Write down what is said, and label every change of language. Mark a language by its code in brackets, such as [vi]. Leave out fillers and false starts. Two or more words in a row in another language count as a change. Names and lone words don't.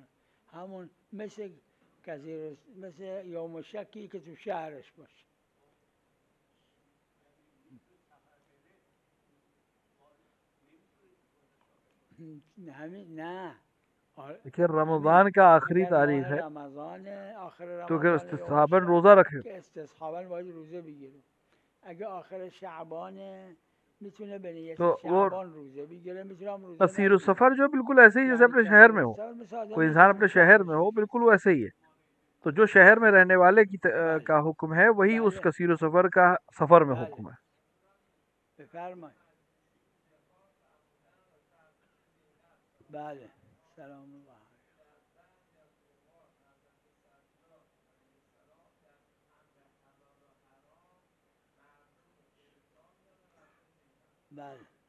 [fa] همون مثل یوم شکی که تو شهرش باشه. همین نه [ur] دیکھیے رمضان کا آخری تاریخ ہے تو اگر استصحاباً روزہ رکھے [fa] استصحاباً باید روزه بگیره. اگه آخر شعبانه میتونه بنیه تو شعبان روزه بگیره میتونه هم روزه [ur] قصیر السفر جو بالکل ایسے ہی جیسے اپنے شہر میں ہو. کوئی انسان اپنے شہر میں ہو بالکل وہ ایسے ہی ہے. تو جو شہر میں رہنے والے کی کا حکم ہے وہی اس قصیر السفر کا سفر میں حکم ہے. [fa] بفرمایید. بله سلام الله. بله